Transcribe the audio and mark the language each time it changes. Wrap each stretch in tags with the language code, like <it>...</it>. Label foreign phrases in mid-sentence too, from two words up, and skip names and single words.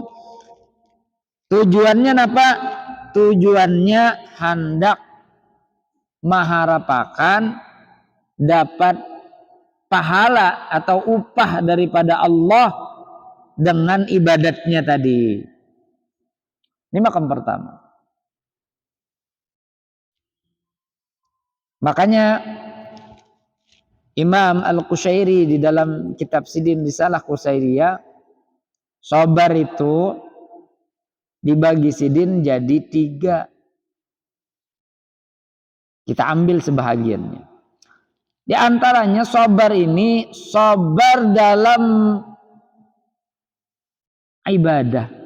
<id>Tujuannya tujuannya hendak mengharapkan dapat pahala atau upah daripada Allah dengan ibadatnya tadi. Ini makam pertama. Makanya Imam Al-Qushairi di dalam kitab Sidin Risalah Qushairiyah, sabar itu dibagi sidin jadi 3. Kita ambil sebahagiannya. Di antaranya sabar ini sabar dalam ibadah.</id>